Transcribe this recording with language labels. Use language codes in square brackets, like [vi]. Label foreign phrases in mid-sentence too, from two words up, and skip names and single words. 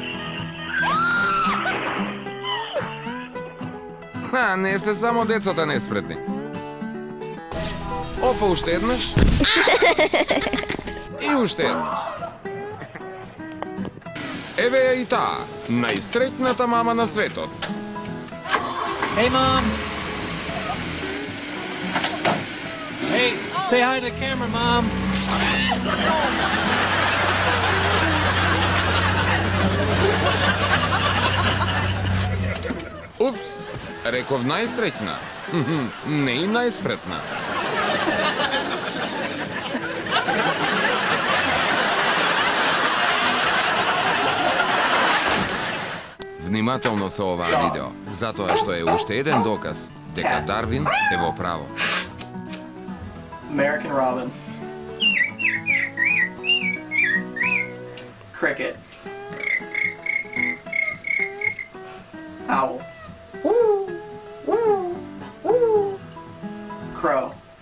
[mk] Не се само децата неспретни. Опа, уште еднаш. И уште еднаш. Еве ја и таа, најсреќната мама на светот. [en] Hey, Mom! Hey, say hi to the camera, Mom! [mk] Упс, реков најсреќна. Не и најспретна. Внимателно со оваа видео, затоа што е уште еден доказ дека Дарвин е во право. [en] American robin. Cricket. Owl. Crow.